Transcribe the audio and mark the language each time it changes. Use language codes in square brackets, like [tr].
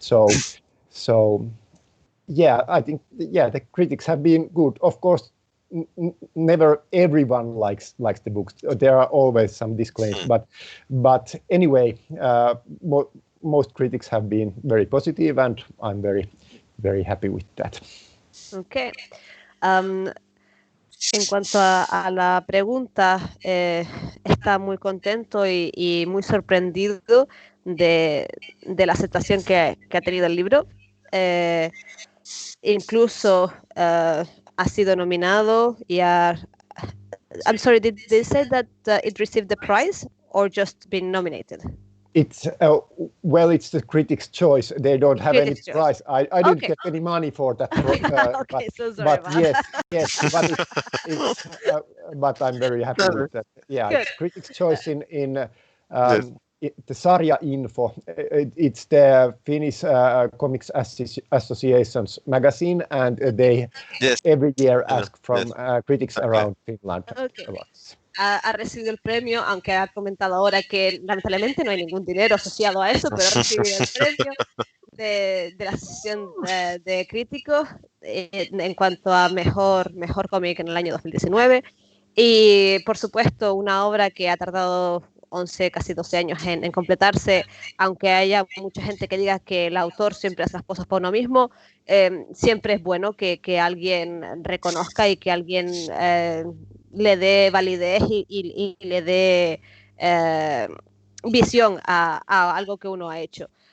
[en] So yeah, I think the critics have been good. Of course, never everyone likes the books. There are always some disclaims, but anyway, most critics have been very positive, and I'm very happy with that. Okay. [es] En cuanto a la pregunta, está muy contento y muy sorprendido de la aceptación que ha tenido el libro. Incluso ha sido nominado y [en] I'm sorry, did they say that it received the prize or just been nominated? It's well, it's the critics' choice. They don't have any prize. I didn't get any money for that. But I'm very happy with that. Yeah, it's critics' choice in the Sarja Info. It's the Finnish Comics Association's magazine, and they every year ask from critics around Finland. [es] Ha recibido el premio, aunque ha comentado ahora que lamentablemente no hay ningún dinero asociado a eso, pero ha recibido el premio de la Asociación de Críticos en cuanto a mejor cómic en el año 2019. Y, por supuesto, una obra que ha tardado 11, casi 12 años en completarse, aunque haya mucha gente que diga que el autor siempre hace las cosas por uno mismo, siempre es bueno que alguien reconozca y que alguien le dé validez y le dé visión a algo que uno ha hecho.